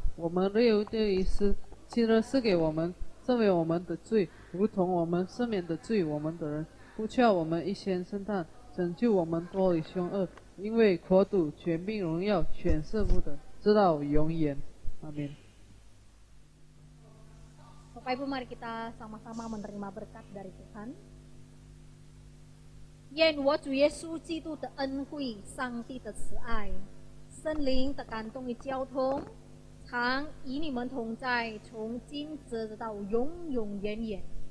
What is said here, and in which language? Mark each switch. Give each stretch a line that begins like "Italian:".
Chinese: 我们日用的饮食，今日赐给我们，赦免我们的罪，如同我们赦免的罪我们的人，不叫我们一先生诞，拯救我们脱离凶恶。因为国度、权柄、荣耀，全是父的，直到永远。阿门。
Indonesian: Bapak Ibu, mari kita sama-sama menerima berkat dari Tuhan.
Chinese: 愿我主耶稣基督的恩惠、上帝的慈爱、圣灵的感动与交通，常与你们同在，从今直到永永远远。